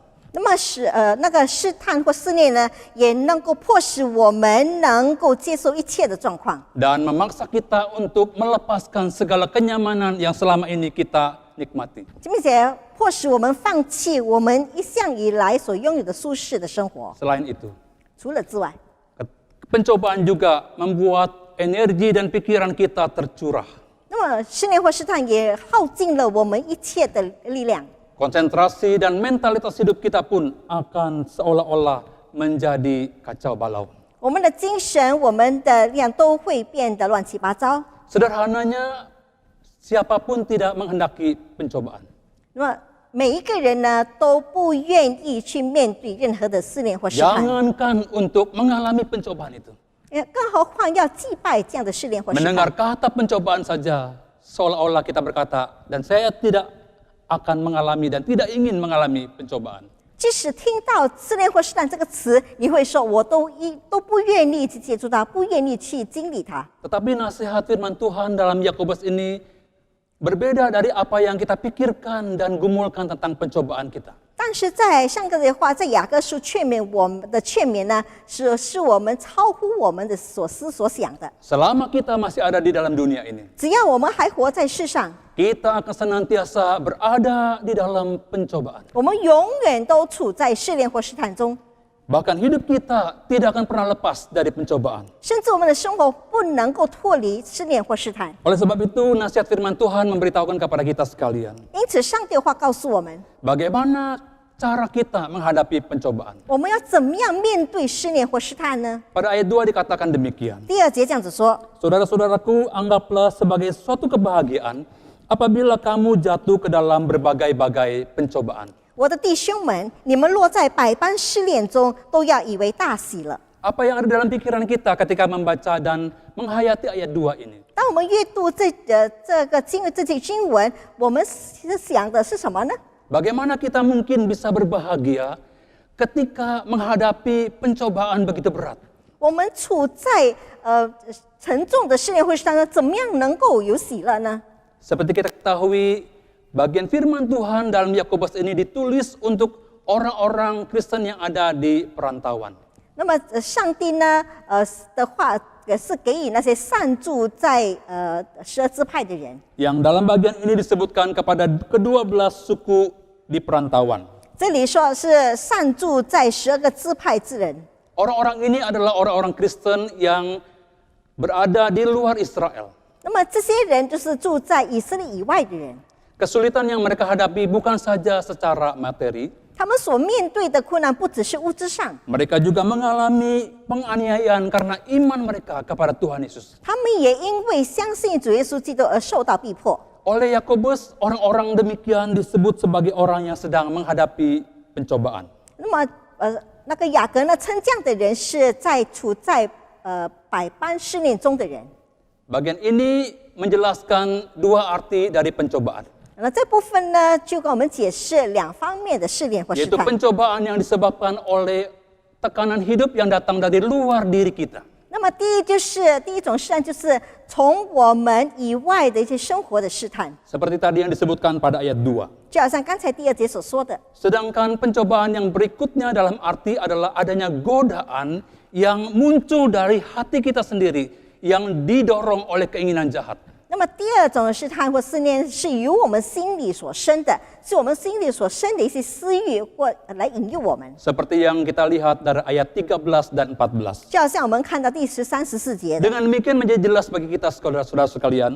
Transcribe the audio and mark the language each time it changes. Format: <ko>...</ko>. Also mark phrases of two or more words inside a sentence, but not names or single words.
<zh>那么那个试探或试炼呢，也能够迫使我们能够接受一切的状况，</zh> <id>Dan memaksa kita untuk melepaskan segala kenyamanan yang selama ini kita nikmati.</id> <zh>并且迫使我们放弃我们一向以来所拥有的舒适的生活。</zh> <id>Selain itu,</id> <zh>除了之外，</zh> <id>pencobaan juga membuat energi dan pikiran kita tercurah.</id> <zh>那么试炼或试探也耗尽了我们一切的力量，</zh> <id>Konsentrasi dan mentalitas hidup kita pun akan seolah-olah menjadi kacau balau.</id> <zh>我们的精神、我们的力量都会变得乱七八糟。</zh> <id>Sederhananya, siapapun tidak menghendaki pencobaan.</id> <zh>那么每一个人呢，都不愿意去面对任何的试炼或试探，</zh> <id>Jangankan untuk mengalami pencobaan itu.</id> <zh>更何况要祭拜这样的试炼或试</zh> <id>Mendengar</id> <zh>探。</zh> <id>kata pencobaan saja, seolah-olah kita berkata, dan saya tidak akan mengalami dan tidak ingin mengalami pencobaan.</id> <zh>即使听到试炼或试探这个词，你会说我都不愿意去接触它，不愿意去经历它。</zh> <id>Tetapi nasihat firman Tuhan dalam Yakobus ini berbeda dari apa yang kita pikirkan dan gumulkan tentang pencobaan kita.</id> <zh>但是在上个的话，在雅各书劝勉我们的劝勉呢，是我们超乎我们的所思所想的。</zh> <id>Selama kita masih ada di dalam dunia ini,</id> <zh>只要我们还活在世上，</zh> <id>kita akan senantiasa berada di dalam pencobaan.</id> <zh>我们永远都处在试炼或试探中，</zh> <id>Bahkan hidup kita tidak akan pernah lepas dari pencobaan.</id> <zh>甚至我们的生活不能够脱离试炼或试探。</zh> <id>Oleh sebab itu, nasihat firman Tuhan memberitahukan kepada kita sekalian,</id> <zh>因此，上帝的话告诉我们，</zh> <id>bagaimana cara kita menghadapi pencobaan.</id> <zh>我们要怎么样面对试炼或试探呢？</zh> <id>Pada ayat 2 dikatakan demikian.</id> <zh>第2节这样子说：</zh> <id>Saudara-saudaraku, anggaplah sebagai suatu kebahagiaan apabila kamu jatuh ke dalam berbagai-bagai pencobaan.</id> <zh>我的弟兄们，你们落在百般试炼中，都要以为大喜了。</zh> <id>Apa yang ada dalam pikiran kita ketika membaca dan menghayati ayat 2 ini?</id> <zh>当我们阅读这节经文，我们想的是什么呢？</zh> <id>Bagaimana kita mungkin bisa berbahagia ketika menghadapi pencobaan begitu berat?</id> <zh>我们处在沉重的试炼会上呢，怎么样能够有喜乐呢？</zh> <id>Seperti kita ketahui, bagian firman Tuhan dalam Yakobus ini ditulis untuk orang-orang Kristen yang ada di perantauan.</id> <zh>那么上帝呢，的话是给予那些散住在12支派的人。</zh> <id>Yang dalam bagian ini disebutkan kepada ke-12 suku di perantauan.</id> <zh>这里说是散住在12个支派之人。</zh> <id>Orang-orang ini adalah orang-orang Kristen yang berada di luar Israel.</id> <zh>那么这些人就是住在以色列以外的人，</zh> <id>Kesulitan yang mereka hadapi bukan saja secara materi,</id> <zh>他们所面对的困难不只是物质上，</zh> <id>mereka juga mengalami penganiayaan karena iman mereka kepada Tuhan Yesus.</id> <zh>他们也因为相信主耶稣基督而受到逼迫。</zh> <id>Oleh Yakobus, orang-orang demikian disebut sebagai orang yang sedang menghadapi pencobaan.</id> <zh>那么那个雅各呢，称这样的人是处在百般试炼中的人。</zh> <id>Bagian ini menjelaskan dua arti dari pencobaan,</id> <zh>那这部分呢，就跟我们解释两方面的试炼或试</zh> <id>yaitu</id> <zh>探。</zh> <id>pencobaan yang disebabkan oleh tekanan hidup yang datang dari luar diri kita.</id> <zh>那么第一种试探，就是从我们以外的一些生活的试探，</zh> <id>Seperti tadi yang disebutkan pada ayat 2.</id> <zh>就好像刚才第2节所说的。</zh> <id>Sedangkan pencobaan yang berikutnya dalam arti adalah adanya godaan yang muncul dari hati kita sendiri, yang didorong oleh keinginan jahat.</id> <zh>那么第2种试探或试炼是由我们心里所生的，是我们心里所生的一些私欲或来引诱我们。</zh> <id>Seperti yang kita lihat dari ayat 13 dan 14.</id> <zh>就好像我们看到第13、14节的，</zh> <id>Dengan demikian menjadi jelas bagi kita saudara-saudara sekalian,</id>